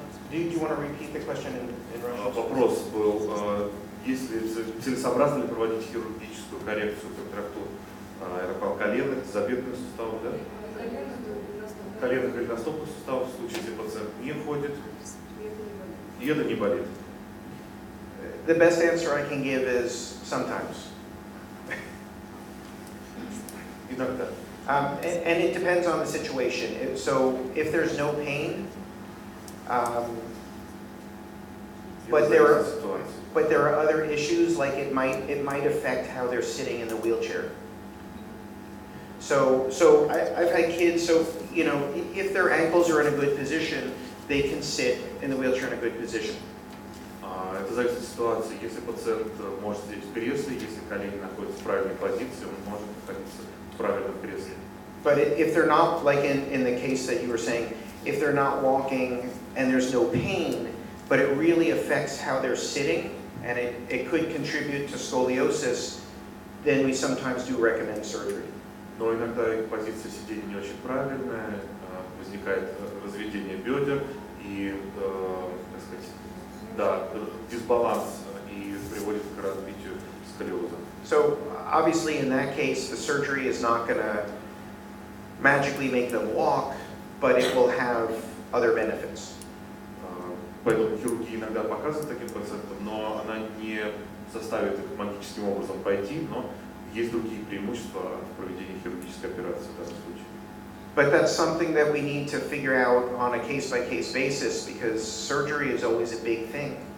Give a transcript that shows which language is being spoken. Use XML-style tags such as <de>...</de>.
<en>Do you want to repeat the question in Russian?</en> <ru>Вопрос был, если целесообразно ли проводить хирургическую коррекцию контрактур коленных, запятных суставов, да? Коленных или голеностопных суставов в случае, если пациент не ходит, и это не болит.</ru> <en>The best answer I can give is sometimes.</en> <ru>Иногда.</ru> <en>And it depends on the situation. So if there's no pain, but there are other issues, like it might affect how they're sitting in the wheelchair. So I've had kids, so you know, if their ankles are in a good position, they can sit in the wheelchair in a good position.</en> <ru>Это зависит от ситуации. Если пациент может сидеть в кресле, если колени находятся в правильной позиции, он может находиться в правильном кресле.</ru> <en>But if they're not, like in the case that you were saying, if they're not walking and there's no pain, but it really affects how they're sitting, and it could contribute to scoliosis, then we sometimes do recommend surgery.</en> <ru>Но иногда их позиция сидения не очень правильная, возникает разведение бедер и, так сказать, да, дисбаланс и приводит к развитию сколиоза.</ru> <en>So obviously in that case, the surgery is not going to magically make them walk, but it will have other benefits.</en> <ru>Поэтому хирургия иногда показывает таким пациентам, но она не заставит их магическим образом пойти, но есть другие преимущества в проведении хирургической операции в данном случае.</ru> <en>But that's something that we need to figure out on a case-by-case basis, because surgery is always a big thing.</en>